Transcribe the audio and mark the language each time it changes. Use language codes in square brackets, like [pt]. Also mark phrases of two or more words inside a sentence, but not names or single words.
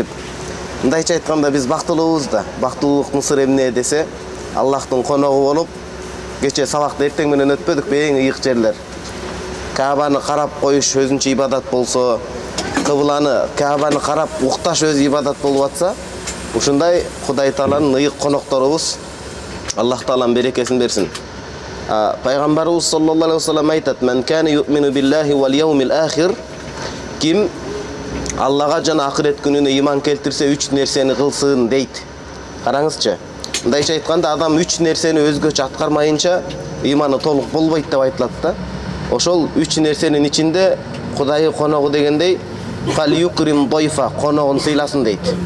[ky] Мындайча айтканда биз бактылуубуз да. Бактылуулуктун сыры эмне десе, Аллахтын коногу болуп, кече сабакты эртең менен өтпөдүкпү, эң ыйык жерлер. Каабаны карап коюш өзүнчө ибадат болсо, Каабаны карап укташ өз ибадат болуп атса, ушундай Кудай Тааланын ыйык конокторубуз. Аллах Таалам берекесин берсин. Пайгамбарыбыз [ar] صلى الله عليه وسلم [ky] айтат: [ar] "من كان يؤمن بالله واليوم الآخر", [ky] ким Аллага жана акырет күнүнө иман келтирсе, 3 нерсени кылсын дейт. Караңызчы. Мындайча айтканда, адам 3 нерсени өзгөчө аткармайынча иманы толук болбойт деп айтылат да. Ошол 3 нерсенин ичинде Кудайы коногу дегендей, [ar] "فليكرم ضيفه", [ky] коногун сыйласын дейт.